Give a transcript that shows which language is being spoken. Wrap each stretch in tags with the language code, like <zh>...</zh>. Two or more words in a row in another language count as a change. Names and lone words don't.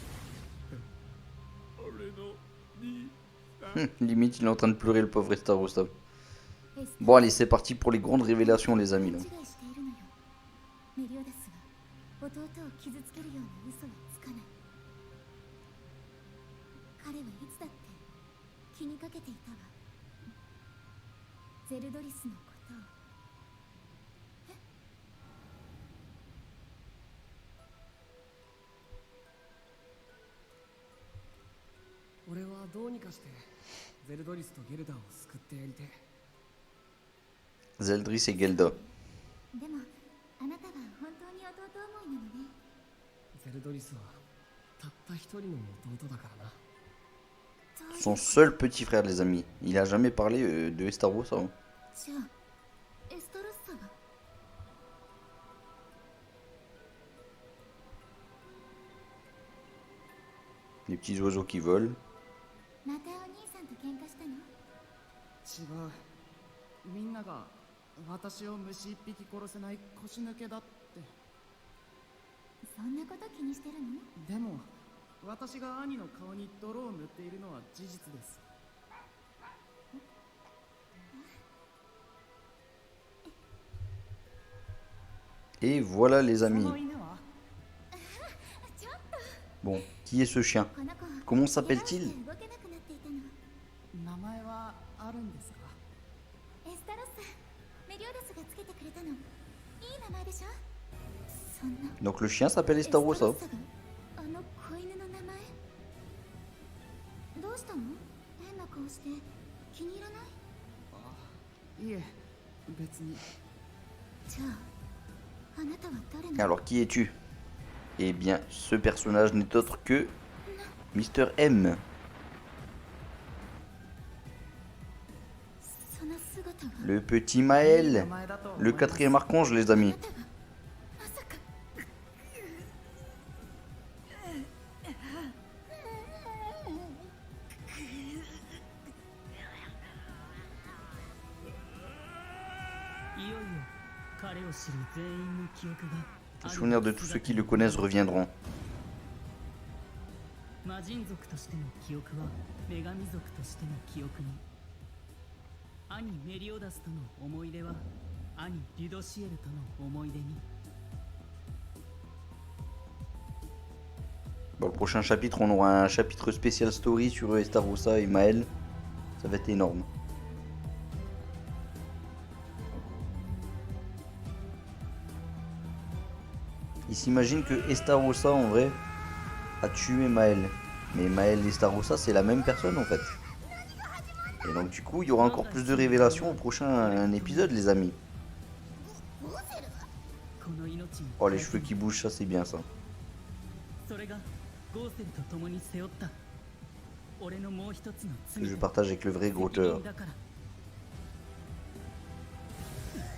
<ja>俺のに</ja> <fr>Limite, il est en train de pleurer, le pauvre Estaros, là. Bon, allez, c'est parti pour les grandes révélations, les amis, là.</fr> <ja>勘違いしているのよ。メリオダスは弟を傷つけるような嘘はつかない。彼はいつだって気にかけていたわ。ゼルドリスのことを。俺はどうにかしてゼルドリスとゲルダーを救ってやりてえ</ja> <fr>Zeldris et Gelda.</fr> <ja>でもあなたは本当に弟思いなのね。ゼルドリスはたった一人の弟だからな</ja> <fr>Son seul petit frère, les amis. Il a jamais parlé de Estaros, ça. Hein.</fr> <ja>じゃあエストロッサは。</ja> <fr>Les petits oiseaux qui volent.</fr> <ja>またお兄さんと喧嘩したの？違うみんなが私を虫一匹殺せない腰抜けだってそんなこと気にしてるの？でも私が兄の顔に泥を塗っているのは事実です</ja> <fr>Et voilà, les</fr> <ja>そ</ja> <fr>amis.</fr> <ja>の犬はちょっと</ja> <fr>Bon, qui est ce chien?</fr> <ja>この子</ja> <fr>Comment s'appelle-t-il?</fr> <ja>怪我をして動けなくなっていたの。名前はあるんですかエスタロッサ、メリオダスがつけてくれたの。いい名前でしょ？そんな。</ja> <fr>Donc le chien s'appelle</fr> <ja>エスタロ</ja> <fr>Estaros,</fr> <ja>ッ</ja> <fr>ça.</fr> <ja>サがあの子犬の名前？どうしたの？変な顔して気に入らない？いえ別にじゃあ、あなたは誰なの？</ja> <fr>Alors, qui es-tu? Eh bien, ce personnage n'est autre que Mr. M.</fr> <ja>その姿は。</ja> <fr>Le petit Maël.</fr> <ja>名前だと思い</ja> <fr>Le</fr> <ja>ます</ja> <fr>quatrième archange, les</fr> <ja>あ</ja> <fr>amis.</fr> <ja>なたはまさか。いよいよ彼を知る全員の記憶が</ja> <fr>Les souvenirs de tous ceux qui le connaissent reviendront.</fr> <ja>魔人族としての記憶は女神族としての記憶に兄メリオダスとの思い出は兄リュドシエルとの思い出に</ja> <fr>Bon, le prochain chapitre, on aura un chapitre spécial story sur Estarossa et Maël. Ça va être énorme. Il s'imagine que Estarossa, en vrai, a tué Maël. Mais Maël et Estarossa, c'est la même personne, en fait. Et donc, du coup, il y aura encore plus de révélations au prochain épisode, les amis.</fr> <ja>この命に</ja> <fr>Oh, les cheveux qui bougent, ça, c'est bien, ça.</fr> <ja>それがゴーセルと共に背負った俺のもう一つの罪</ja> <fr>Je partage avec le vrai</fr> <ja>責任</ja> <fr>Grotteur.</fr> <ja>だから</ja>